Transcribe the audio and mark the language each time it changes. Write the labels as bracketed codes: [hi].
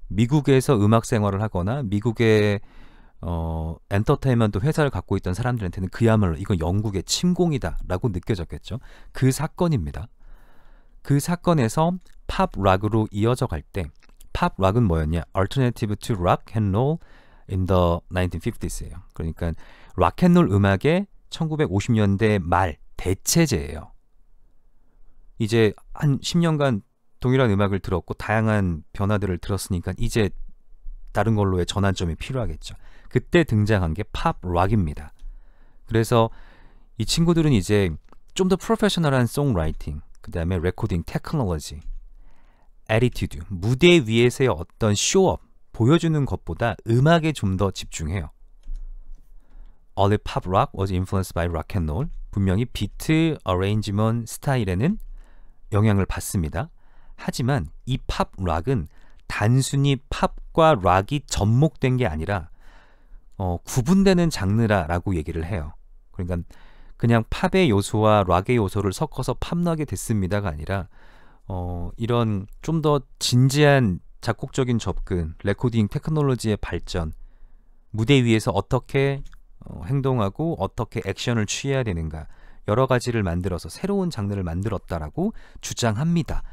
[ko] 미국에서 음악 생활을 하거나 미국의 엔터테인먼트 회사를 갖고 있던 사람들한테는 그야말로 이건 영국의 침공이다 라고 느껴졌겠죠. 그 사건입니다. 그 사건에서 팝 락으로 이어져 갈 때 팝 락은 뭐였냐? [en] Alternative to rock and roll in the 1950s예요. [ko] 그러니까 락앤롤 음악의 1950년대 말 대체제예요. 이제 한 10년간 동일한 음악을 들었고 다양한 변화들을 들었으니까 이제 다른 걸로의 전환점이 필요하겠죠. 그때 등장한 게 팝 락입니다. 그래서 이 친구들은 이제 좀 더 프로페셔널한 송라이팅, 그 다음에 레코딩 테크놀로지, 애티튜드, 무대 위에서의 어떤 쇼업, 보여주는 것보다 음악에 좀 더 집중해요. [en] Early pop rock was influenced by rock and roll. [ko] 분명히 비트, 어레인지먼트 스타일에는 영향을 받습니다. 하지만 이 팝 락은 단순히 팝과 락이 접목된 게 아니라 구분되는 장르라고 얘기를 해요. 그러니까 그냥 팝의 요소와 락의 요소를 섞어서 팝락이 됐습니다가 아니라 이런 좀 더 진지한 작곡적인 접근, 레코딩 테크놀로지의 발전, 무대 위에서 어떻게 행동하고 어떻게 액션을 취해야 되는가 여러 가지를 만들어서 새로운 장르를 만들었다라고 주장합니다.